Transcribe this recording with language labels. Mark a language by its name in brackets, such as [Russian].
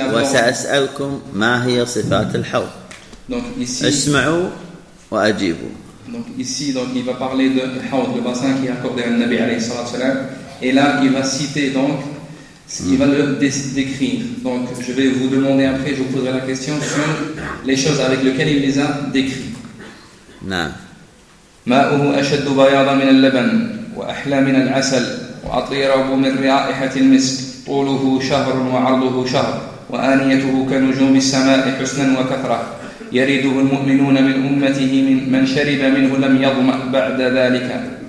[Arabic] وسأسألكم ما هي صفات الحوض. [French] Donc ici, [Arabic] اسمعوا وأجيبوا. [French] Donc ici, donc il va parler de الحوض, le bassin qui est accordé à Nabi [Arabic] عليه الصلاة والسلام. [French] Et là, il va citer donc, il va le décrire. Donc je vais vous demander après, je vous poserai la question sur les choses avec lesquelles il les a décrites. [Arabic] نعم. ماءه أشد بياضا من اللبن وأحلى من العسل وأطيب من رائحة المسك. طوله شهر وعرضه شهر وآنيته كنجوم السماء حسنا وكثرة يريده المؤمنون من أمته من شرب منه لم يظمأ بعد ذلك.